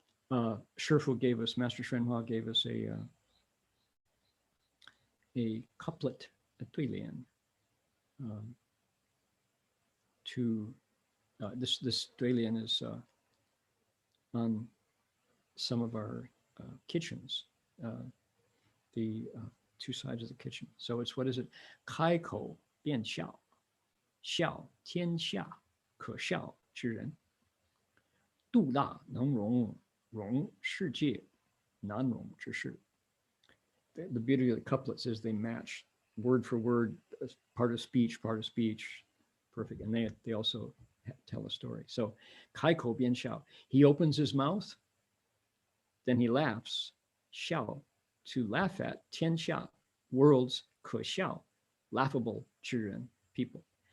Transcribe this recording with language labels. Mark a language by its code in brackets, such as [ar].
[en] Shifu gave us, Master Shenhua gave us a couplet, a duilian, to this duilian is on some of our kitchens, the two sides of the kitchen. So it's, what is it? [zh] 开口便笑，笑天下可笑之人，度大能容，容世界难容之事。 [en] The beauty of the couplets is they match word for word, part of speech, perfect. And they also tell a story. So, [zh] 开口便笑, [en] he opens his mouth, then he laughs, 笑, to laugh at, 天下, worlds, 可笑, laughable 之人, people.